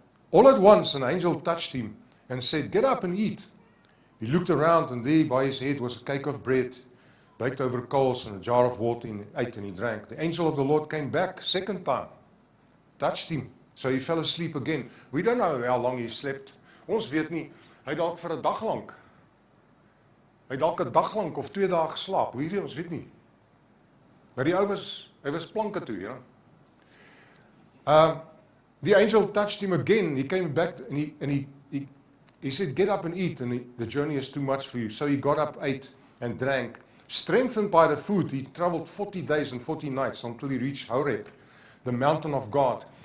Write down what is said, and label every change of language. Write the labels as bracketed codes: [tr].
[en] All at once, an angel touched him and said, get up and eat. He looked around, and there by his head was a cake of bread, baked over coals, and a jar of water, and he ate and he drank. The angel of the Lord came back second time, touched him. So he fell asleep again. We don't know how long he slept. [af] Ons weet nie, hy dalk vir 'n dag lank. Hy dalk 'n dag lank of 2 dae geslaap. Hoe weet ons weet nie. Maar die ou hy was planke toe, [en] you know. The angel touched him again. He came back and he said, get up and eat, and the journey is too much for you. So he got up, ate, and drank. Strengthened by the food, he traveled 40 days and 40 nights until he reached Horeb, the mountain of God.